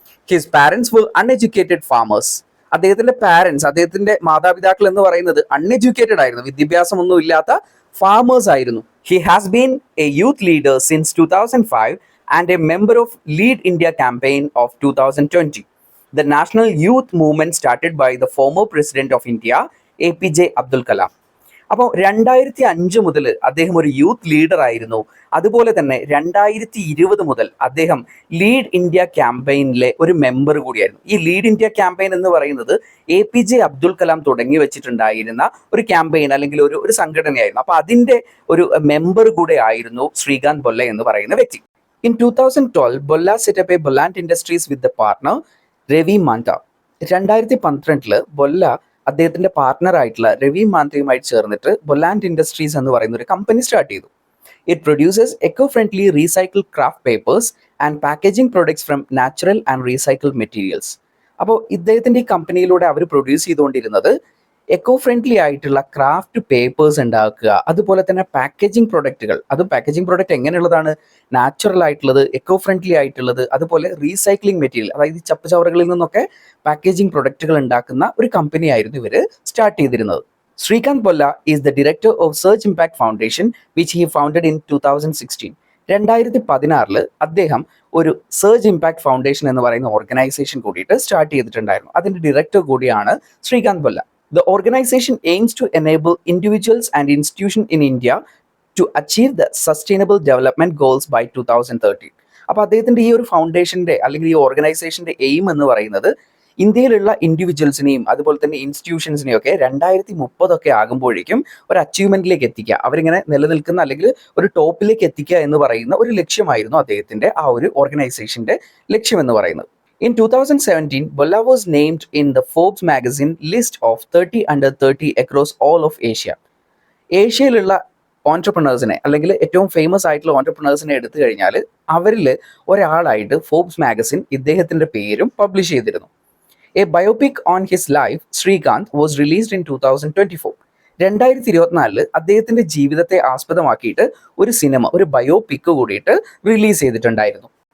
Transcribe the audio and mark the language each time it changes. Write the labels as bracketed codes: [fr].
[en] His parents were uneducated farmers. [ml] അദ്ദേഹത്തിന്റെ മാതാപിതാക്കൾ എന്ന് പറയുന്നത് അൺഎഡ്യൂക്കേറ്റഡ് ആയിരുന്നു, വിദ്യാഭ്യാസമൊന്നും ഇല്ലാത്ത ഫാമേഴ്സ് ആയിരുന്നു. [en] He has been a youth leader since 2005 and a member of lead India campaign of 2020. The national youth movement started by the former president of India, APJ Abdul Kalam. [ml] അപ്പോൾ 2005 മുതൽ അദ്ദേഹം ഒരു യൂത്ത് ലീഡർ ആയിരുന്നു. അതുപോലെ തന്നെ 2020 മുതൽ അദ്ദേഹം ലീഡ് ഇന്ത്യ ക്യാമ്പയിനിലെ ഒരു മെമ്പർ കൂടിയായിരുന്നു. ഈ ലീഡ് ഇന്ത്യ ക്യാമ്പയിൻ എന്ന് പറയുന്നത് APJ അബ്ദുൽ കലാം തുടങ്ങി വെച്ചിട്ടുണ്ടായിരുന്ന ഒരു ക്യാമ്പയിൻ അല്ലെങ്കിൽ ഒരു സംഘടനയായിരുന്നു. അപ്പോൾ അതിൻ്റെ ഒരു മെമ്പർ കൂടെ ആയിരുന്നു ശ്രീകാന്ത് ബൊല്ല എന്ന് പറയുന്ന വ്യക്തി. [en] In 2012, Bolla set up a Bolland Industries with the partner Ravi Mantha. [ml] 2012 ബൊല്ല അദ്ദേഹത്തിന്റെ പാർട്ണർ ആയിട്ടുള്ള രവി മാന്തയുമായി ചേർന്നിട്ട് ബൊല്ലാൻഡ് ഇൻഡസ്ട്രീസ് എന്ന് പറയുന്ന ഒരു കമ്പനി സ്റ്റാർട്ട് ചെയ്തു. [en] It produces eco friendly recycle craft papers and packaging products from natural and recycle materials. [ml] അപ്പോൾ ഇദ്ദേഹത്തിന്റെ ഈ കമ്പനിയിലൂടെ അവർ പ്രൊഡ്യൂസ് ചെയ്തുകൊണ്ടിരുന്നത് എക്കോ ഫ്രണ്ട്ലി ആയിട്ടുള്ള ക്രാഫ്റ്റ് പേപ്പേഴ്സ് ഉണ്ടാക്കുക, അതുപോലെ തന്നെ പാക്കേജിംഗ് പ്രൊഡക്റ്റുകൾ. അതും പാക്കേജിംഗ് പ്രൊഡക്റ്റ് എങ്ങനെയുള്ളതാണ്? നാച്ചുറൽ ആയിട്ടുള്ളത്, എക്കോ ഫ്രണ്ട്ലി ആയിട്ടുള്ളത്, അതുപോലെ റീസൈക്ലിംഗ് മെറ്റീരിയൽ, അതായത് ചപ്പുചവറുകളിൽ നിന്നൊക്കെ പാക്കേജിംഗ് പ്രൊഡക്റ്റുകൾ ഉണ്ടാക്കുന്ന ഒരു കമ്പനിയായിരുന്നു ഇവർ സ്റ്റാർട്ട് ചെയ്തിരുന്നത്. [en] Srikanth Bolla is the director of search impact foundation which he founded in 2016. [ml] 2016 അദ്ദേഹം ഒരു സെർച്ച് ഇമ്പാക്ട് ഫൗണ്ടേഷൻ എന്ന് പറയുന്ന ഓർഗനൈസേഷൻ കൂടിയിട്ട് സ്റ്റാർട്ട് ചെയ്തിട്ടുണ്ടായിരുന്നു. അതിന്റെ ഡയറക്ടർ കൂടിയാണ് Srikanth ബൊല്ല. [en] The organization aims to enable individuals and institutions in India to achieve the sustainable development goals by 2030. [ml] അപ്പോൾ അദ്ദേഹത്തിന്റെ ഈ ഒരു ഫൗണ്ടേഷന്റെ അല്ലെങ്കിൽ ഈ ഓർഗനൈസേഷന്റെ എയിം എന്ന് പറയുന്നത് ഇന്ത്യയിലുള്ള ഇൻഡിവിജ്വൽസിനെയും അതുപോലെ തന്നെ ഇൻസ്റ്റിറ്റ്യൂഷൻസിനെയും ഒക്കെ 2030 ആകുമ്പോഴേക്കും ഒരു അച്ചീവ്മെന്റിലേക്ക് എത്തിക്കുക, അവരിങ്ങനെ നിലനിൽക്കുന്ന അല്ലെങ്കിൽ ഒരു ടോപ്പിലേക്ക് എത്തിക്കുക എന്ന് പറയുന്ന ഒരു ലക്ഷ്യമായിരുന്നു അദ്ദേഹത്തിന്റെ ആ ഒരു ഓർഗനൈസേഷന്റെ ലക്ഷ്യം എന്ന് പറയുന്നത്. [en] In 2017, Bolla was named in the Forbes magazine list of 30 under 30 across all of Asia. [ml] ഏഷ്യയിലുള്ള ഓൺട്രപ്രണേഴ്സിനെ അല്ലെങ്കിൽ ഏറ്റവും ഫേമസ് ആയിട്ടുള്ള ഓൺട്രപ്രണേഴ്സിനെ എടുത്തു കഴിഞ്ഞാൽ അവരിൽ ഒരാളായിട്ട് ഫോർബ്സ് മാഗസിൻ ഇദ്ദേഹത്തിൻ്റെ പേരും പബ്ലിഷ് ചെയ്തിരുന്നു. [en] A biopic on his life Srikanth was released in 2024. [ml] 2024 അദ്ദേഹത്തിൻ്റെ ജീവിതത്തെ ആസ്പദമാക്കിയിട്ട് ഒരു സിനിമ, ഒരു ബയോപിക് കൂടിയിട്ട് റിലീസ് ചെയ്തിട്ടുണ്ടായിരുന്നു.